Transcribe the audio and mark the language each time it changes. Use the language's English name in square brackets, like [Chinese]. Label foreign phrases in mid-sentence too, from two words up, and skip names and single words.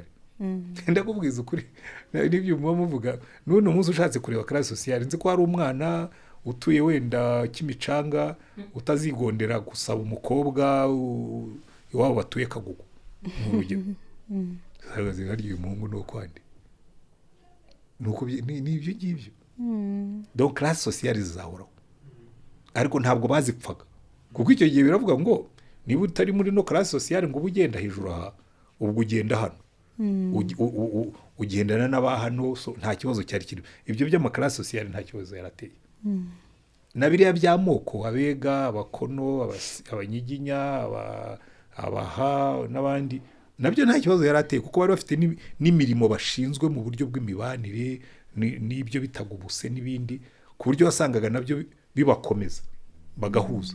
[Kinyarwanda] Ndakubwiza ukuri, n'ibyo muvuga, n'uno munsi ushatse kureba [French] classe sociale, [Kinyarwanda] nzi ko hari umwana utuye wenda Kimicanga utazigondera gusaba umukobwa iwabo batuye Kagugu n'urugero. Sagaze nkaryo umuhungu no kwande, nuko ni ibyo ngibyo. [French] Donc classe sociale [Kinyarwanda] zizahoraho, ariko ntabwo bazipfaga, kuko icyo gihe biravuga ngo niba utari muri no [French] classe sociale [Kinyarwanda] ngo ugenda hejuru aha, ubwo ugenda hano, ugendana n'abahano, nta kibazo cyari kiri. Ibyo by'ama [French] classe sociale [Kinyarwanda] nta kibazo yarateye. Na biriya by'amoko, abega, abakono, abanyiginya, abaha n'abandi, nabyo nta kibazo yarateye, kuko bari bafite n'imirimo bashinzwe mu buryo bw'imibanire, n'ibyo bitaga ubuse n'ibindi, ku buryo wasangaga nabyo bibakomeza bagahuza.